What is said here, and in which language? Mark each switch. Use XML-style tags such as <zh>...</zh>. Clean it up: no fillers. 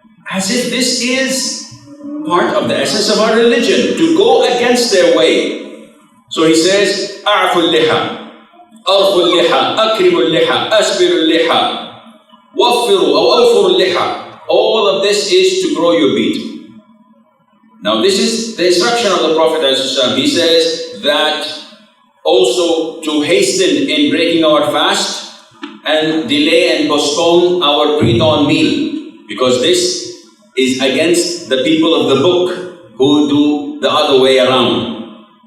<en>As if this is part of the essence of our religion, to go against their way. So he says,</en> <ar>أعفوا اللحى, أرفوا اللحى, أكرموا اللحى, أسبلوا اللحى, وفروا أو أوفروا اللحى.</ar> <en>All of this is to grow your beard. Now this is the instruction of the Prophet ﷺ. He says that also to hasten in breaking our fast and delay and postpone our pre-dawn meal, because this is against the people of the book who do the other way around.</en>